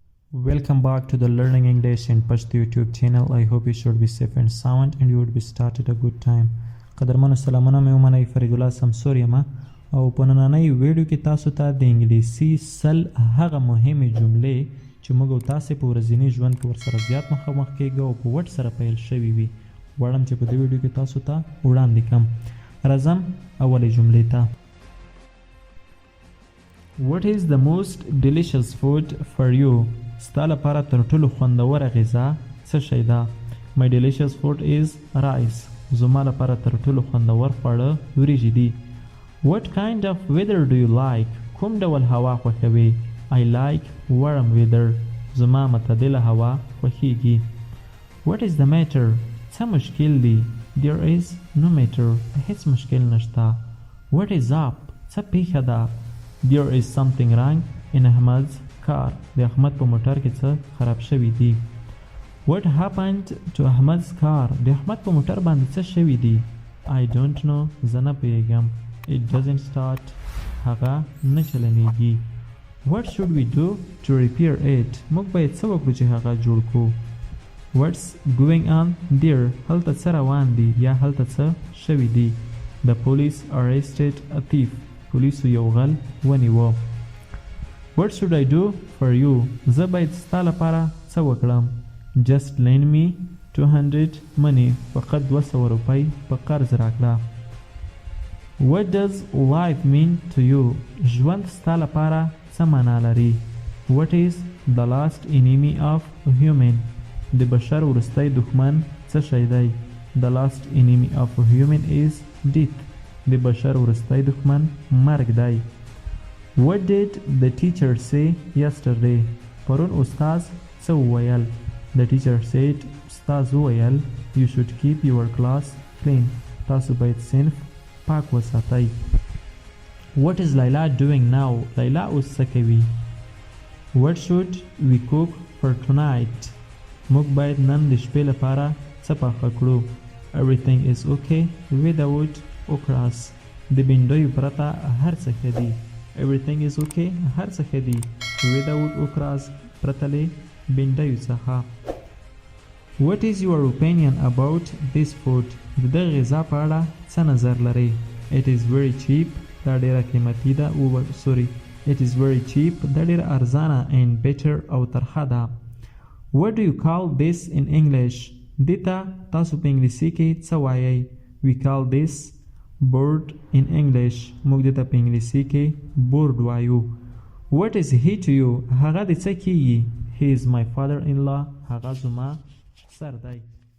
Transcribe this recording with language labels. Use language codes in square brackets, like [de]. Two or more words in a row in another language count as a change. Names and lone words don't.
[en] Welcome back to the Learning English in Pashto YouTube channel. I hope you should be safe and sound and you would be started a good time. [ps] قدرمنو سلامونه مې ومنئ فرید الله سمسور یم او په نننۍ ویډیو کې تاسو ته د انګلیسي سل هغه مهمې جملې چې موږ او تاسې په ورځني ژوند کې ورسره زیات مخامخ کیږو او په وټ سره پیل شوي وي غواړم چې په دې ویډیو کې تاسو ته وړاندې کړم راځم اولې جملې ته. [en] What is the most delicious food for you? [ps] ستا لپاره تر ټولو خوندوره غذا څه شی ده؟ [en] My delicious food is rice. [ps] زما لپاره تر ټولو خوندور خواړه وریجې دي. [en] What kind of weather do you like? [ps] کوم ډول هوا خوښوې؟ [en] I like warm weather. [ps] زما معتدله هوا خوښیږي. [en] What is the matter? [ps] څه مشکل دی؟ [en] There is no matter. [ps] هیڅ مشکل نشته. [en] What is up? [ps] څه پیښه ده؟ [en] There is something wrong in Ahmad's car. [ps] د احمد په موټر کې څه خراب شوي دي. [en] What happened to Ahmad's car? [ps] د احمد په موټر باندې څه شوي دي؟ [en] I don't know. [ps] زه نه پوهیږم. [en] It doesn't start. [ps] هغه نه چلنیږي. [en] What should we do to repair it? [ps] موږ باید څه وکړو چې هغه جوړ کړو. [en] What's going on there? [ps] هلته څه روان دي یا هلته څه شوي دي؟ [en] The police arrested a thief. [ps] پولیسو یو غل ونیوه. [en] What should I do for you? [ps] زه باید ستا لپاره څه وکړم؟ [en] Just lend me 200 money. [ps] فقط 200 روپۍ په قرض راکړه. [en] What does life mean to you? [ps] ژوند ستا لپاره څه معنا لري؟ [en] What is the last enemy of human? [ps] د بشر وروستی دښمن څه شی دی؟ [en] The last enemy of human is death. [ps] د بشر وروستی دښمن مرګ دی. [en] What did the teacher say yesterday? [ps] پرون استاذ څه وویل؟ [en] The teacher said [ps] استاذ وویل [en] You should keep your class clean. [ps] تاسو باید صنف پاک وساتئ. [en] What is Laila doing now? [ps] لیلا اوس څه کوي؟ [en] What should we cook for tonight? [ps] موږ باید نن د شپې لپاره څه پاخه کړو؟ [en] Everything is okay without okras. [ps] د بینډیو پرته هر څه ښه دي. [en] Everything is okay [ps] هر څه ښه دي. [en] Without okras [ps] پرته له بینډیو څخه. [en] What is your opinion about this food? [ps] د دغه غذا په اړه څه نظر لرئ؟ [en] It is very cheap. [ps] دا ډیره قیمتي ده. [en] It is very cheap. [ps] دا ډیره ارزانه [en] and better [ps] او ترخه ده. [en] What do you call this in English? [ps] دې ته تاسو په انګلیسي کې څه وایئ؟ [en] We call this board in English. [ps] موږ دې ته په انګلیسي کې board وایو. [en] What is he to you? [ps] هغه دې څه کیږي؟ [en] He is my father-in-law. [ps] هغه زما سر دی.